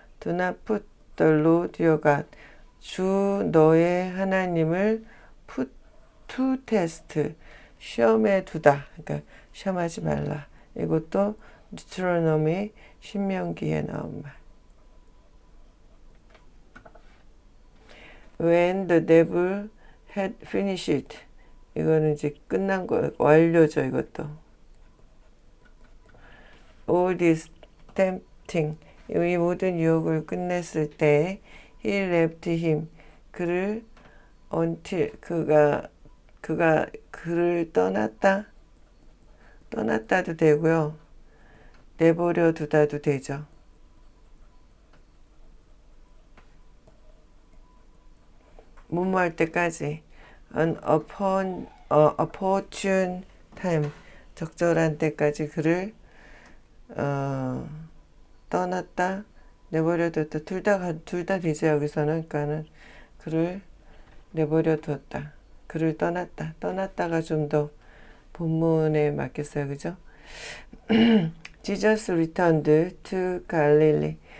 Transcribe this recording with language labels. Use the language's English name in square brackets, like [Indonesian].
[English] Do not put the Lord your God. [Korean] 주 너의 하나님을 [English] put to test. [Korean] 시험에 두다. 그러니까 시험하지 말라. 이것도 디트로노미 신명기에 나온 말. [English] When the devil had finished. [Korean] 이거는 이제 끝난 거 완료죠. 이것도. [English] All this tempting. [Korean] 이 모든 유혹을 끝냈을 때 [English] he left him. [Korean] 그를 until 그가 그를 떠났다도 되고요. 내버려 두다도 되죠. 뭐뭐할 때까지 [English] an opportune time [Korean] 적절한 때까지 그를 떠났다 내버려뒀다 둘 다 되죠. 여기서는 그러니까는 그를 내버려 두었다 그를 떠났다가 좀 더 본문에 맞겠어요. 그죠? [English] Jesus returned to Galilee.